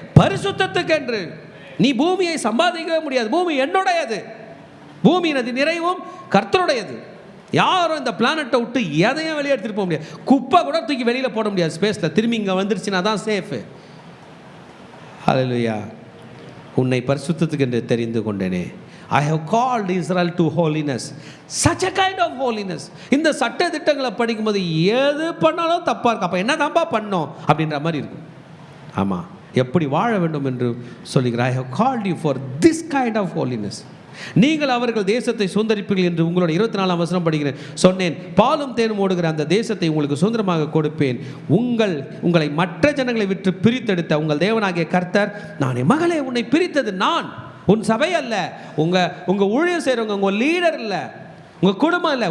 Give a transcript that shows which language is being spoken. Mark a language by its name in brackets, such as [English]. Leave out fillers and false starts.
[Tamil] பரிசுத்தத்துக்கு என்று. நீ பூமியை சம்பாதிக்கவே முடியாது, பூமி என்னுடையது, பூமியினது நிறைவும் கர்த்தருடையது. யாரும் இந்த பிளானட்டை விட்டு எதையும் வெளியே எடுத்துகிட்டு போக முடியாது. குப்பை கூட தூக்கி வெளியில் போட முடியாது ஸ்பேஸில். திரும்பி இங்கே வந்துருச்சுன்னா தான் சேஃபு. ஹல்லேலூயா. உன்னை பரிசுத்தத்துக்கு என்று தெரிந்து கொண்டேனே. [English] I have called Israel to holiness. Such a kind of holiness. [Tamil] இந்த சட்ட திட்டங்களை படிக்கும்போது எது பண்ணாலும் தப்பாக இருக்கு. அப்போ என்ன தப்பா பண்ணோம் அப்படின்ற மாதிரி இருக்கு. ஆமாம், எப்படி வாழ வேண்டும் என்று சொல்லுகிறார். [English] I have called you for this kind of holiness. [Tamil] நீங்கள் அவர்கள் தேசத்தை சுதந்தரிப்பீர்கள் என்று உங்களோட 24ஆம் வசனம் படிக்கிறேன். சொன்னேன், பாலும் தேனும் ஓடுகிற அந்த தேசத்தை உங்களுக்கு சுதந்திரமாக கொடுப்பேன். உங்களை மற்ற ஜனங்களை விட்டு பிரித்தெடுத்த உங்கள் தேவனாகிய கர்த்தர் நானே. மகளே, உன்னை பிரித்தது நான், உன் சபை அல்ல, உங்க ஊழியம் செய்கிறவங்க, உங்க லீடர் இல்லை, உங்க குடும்பம் இல்லை.